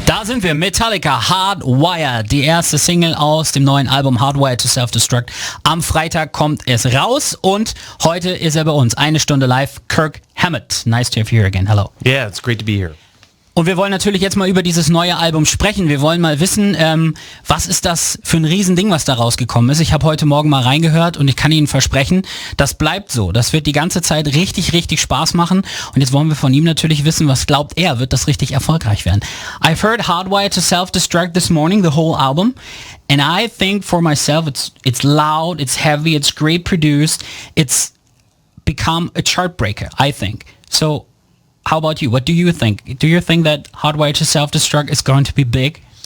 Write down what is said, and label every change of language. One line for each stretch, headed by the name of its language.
German: sind wir, Metallica, Hardwired, die erste Single aus dem neuen Album Hardwired to Self-Destruct. Am Freitag kommt es raus und heute ist er bei uns. Eine Stunde live, Kirk Hammett.
English: Nice to have you here again. Hello. Yeah, it's great to be here.
German: Und wir wollen natürlich jetzt mal über dieses neue Album sprechen. Wir wollen mal wissen, was ist das für ein Riesending, was da rausgekommen ist. Ich habe heute Morgen mal reingehört und ich kann Ihnen versprechen, das bleibt so. Das wird die ganze Zeit richtig, richtig Spaß machen. Und jetzt wollen wir von ihm natürlich wissen, was glaubt er, wird das richtig erfolgreich werden.
English: I've heard Hardwired to Self-Destruct this morning, the whole album. And I think for myself, it's loud, it's heavy, it's great produced. It's become a chart breaker, I think. So, how about you? What do you think? Do you think that Hardwired to Self-Destruct is going to be big?